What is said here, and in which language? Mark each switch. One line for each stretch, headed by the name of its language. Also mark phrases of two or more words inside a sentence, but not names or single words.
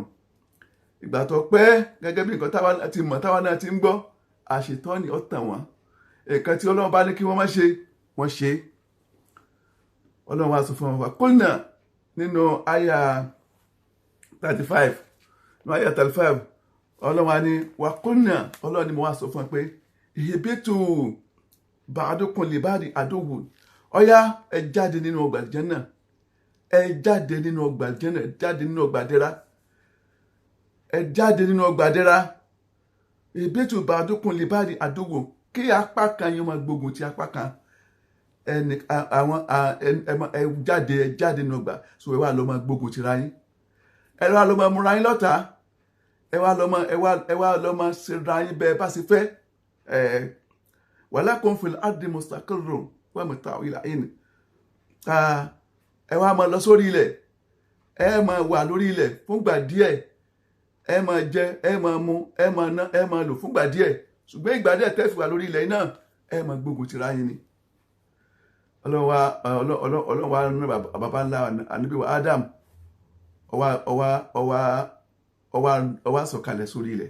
Yoruba: Ìgbà tó pẹ́, gẹ́gẹ́ bí nǹkan táwa ti mọ̀, táwa náà ti ń gbọ́, Àṣetánì ó tàn wọ́n. Nǹkan tí Ọlọ́run bá ní kí wọ́n má ṣe, wọ́n ṣe. Ọlọ́run wá sọ fún wọn, qulna nínú àyà 35, nínú àyà 35, Ọlọ́run wá ní wa qulna, Ọlọ́run ni mo wá sọ fún wọn pé
Arabic: اهبطوا بعضكم لبعض عدو.
Yoruba: Ọ̀yá, ẹ jáde nínú ọgbà Àlìjánà, ẹ jáde nínú ọgbà Àlìjánà, ẹ jáde nínú ọgbà ìdẹ̀ra, ẹ jáde nínú ọgbà ìdẹ̀ra.
Arabic: اهبطوا بعضكم لبعض عدو,
Yoruba: kí apá kan yín máa gbógun ti apá kan. Ẹ jáde nínú ọgbà, so ẹ wá lọ máa gbógun tira yín, ẹ wá lọ máa múra yín lọ́tá, ẹ wá lọ máa ṣe ra yín bẹ́ẹ̀ bá ṣe fẹ́.
Arabic: ولكم في الأرض مستقر ومتاع إلى حين.
Yoruba: Ẹ wá máa lọ sórí ilẹ̀, ẹ máa wà lórí ilẹ̀ fúngbà díẹ̀, ẹ máa jẹ, ẹ máa mu, ẹ máa ná, ẹ máa lò fúngbà díẹ̀, ṣùgbọ́n ìgbà díẹ̀ tẹ́ fi wà lórí ilẹ̀ náà, ẹ máa gbógun tira yín ni. Ọlọ́run wá ní baba ńlá Ànábì wa Adam, ó wá sọ̀kalẹ̀ sórí ilẹ̀.